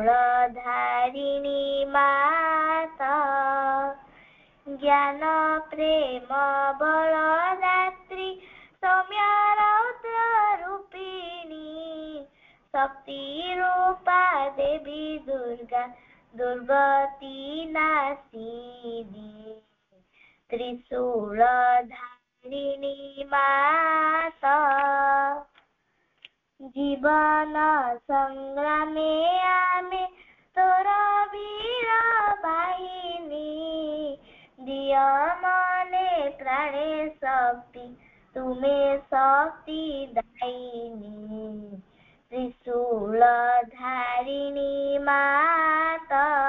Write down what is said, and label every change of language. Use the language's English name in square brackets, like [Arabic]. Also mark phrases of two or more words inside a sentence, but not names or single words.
[Odia] ଧାରିଣୀ ମାତା ଜ୍ଞାନ ପ୍ରେମ ବଳ ଦାତ୍ରୀ ସୌମ୍ୟ ରୌଦ୍ର ରୂପିଣୀ ଶକ୍ତି ରୂପା ଦେବୀ ଦୁର୍ଗା ଦୁର୍ଗତି ନାଶିନୀ ତ୍ରିଶୂଳ ଧାରିଣୀ ମାତା [Bangla] জীবন সংগ্রামে আমি তোর বীর বাহিনী দিয় মনে প্রাণে শক্তি তুমি শক্তি দায়িনী ত্রিশূল ধারিণী মাতা